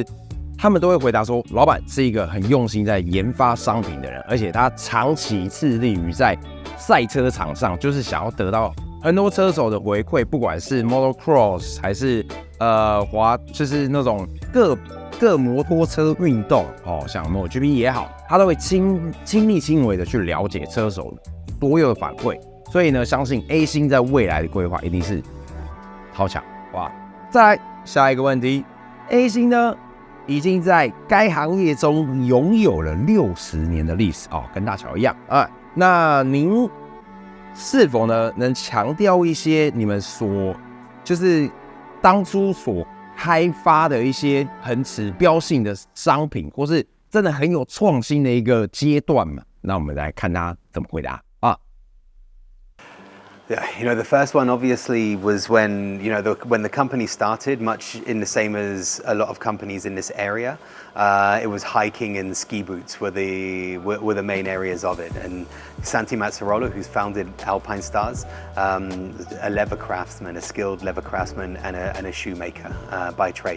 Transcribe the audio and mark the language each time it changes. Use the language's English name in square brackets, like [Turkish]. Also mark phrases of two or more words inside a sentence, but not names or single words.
[Chinese] 他們都會回答說，老闆是一個很用心在研發商品的人，而且他長期致力於在賽車場上，就是想要得到很多車手的回饋，不管是 Motocross 還是就是那種各摩托車運動哦，像 MotoGP 也好，他都會親力親為的去了解車手所有的反饋，所以呢，相信 A 星在未來的規劃一定是超強哇！再來下一個問題 ，A 星呢？已經在該行業中擁有了60年的歷史哦，跟大喬一樣啊。那您是否呢能強調一些你們就是當初所開發的一些很指標性的商品，或是真的很有創新的一個階段嘛？那我們來看他怎麼回答啊。 [English] Yeah, you know, the first one obviously was when, you know, when the company started, much in the same as a lot of companies in this area. It was hiking and ski boots were the main areas of it. And Santi Mazzarola, who's founded Alpinestars, a leather craftsman, a skilled leather craftsman and a shoemaker by trade.